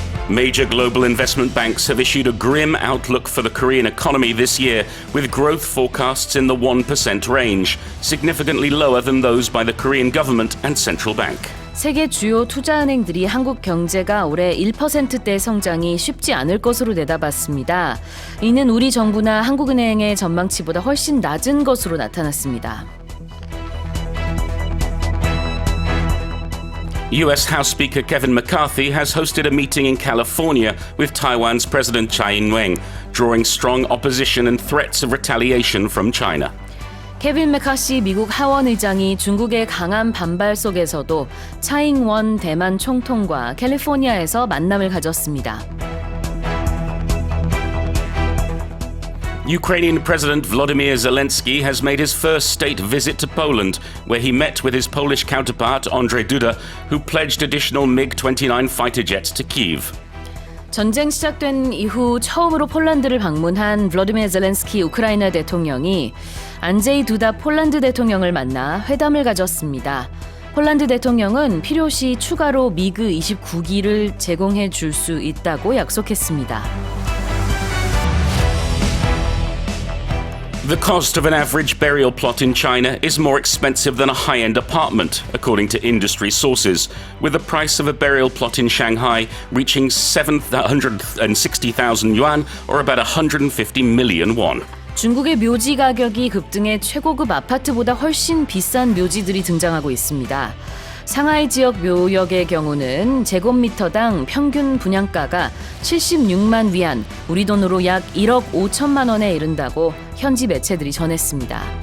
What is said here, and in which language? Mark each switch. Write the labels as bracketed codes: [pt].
[en] Major global investment banks have issued a grim outlook for the Korean economy this year, with growth forecasts in the 1% range, significantly lower than those by the Korean government and central bank. [ko] 세계 주요 투자은행들이 한국 경제가 올해 1%대 성장이 쉽지 않을 것으로 내다봤습니다. 이는 우리 정부나 한국은행의 전망치보다 훨씬 낮은 것으로 나타났습니다. [en] US House Speaker Kevin McCarthy has hosted a meeting in California with Taiwan's President Tsai Ing-wen, drawing strong opposition and threats of retaliation from China. [ko] 케빈 메카시 미국 하원 의장이 중국의 강한 반발 속에서도 차잉원 대만 총통과 캘리포니아에서 만남을 가졌습니다. [en] Ukrainian President Volodymyr Zelensky has made his first state visit to Poland, where he met with his Polish counterpart Andrzej Duda, who pledged additional MiG-29 fighter jets to Kyiv. [ko] 전쟁 시작된 이후 처음으로 폴란드를 방문한 블러디미르 젤렌스키 우크라이나 대통령이 안제이 두다 폴란드 대통령을 만나 회담을 가졌습니다. 폴란드 대통령은 필요시 추가로 미그 29기를 제공해 줄 수 있다고 약속했습니다. [en] The cost of an average burial plot in China is more expensive than a high-end apartment, according to industry sources, with the price of a burial plot in Shanghai reaching 760,000 yuan, or about 150 million won. [ko] 중국의 묘지 가격이 급등해 최고급 아파트보다 훨씬 비싼 묘지들이 등장하고 있습니다. 상하이 지역 묘역의 경우는 제곱미터당 평균 분양가가 76만 위안, 우리 돈으로 약 1억 5천만 원에 이른다고 현지 매체들이 전했습니다.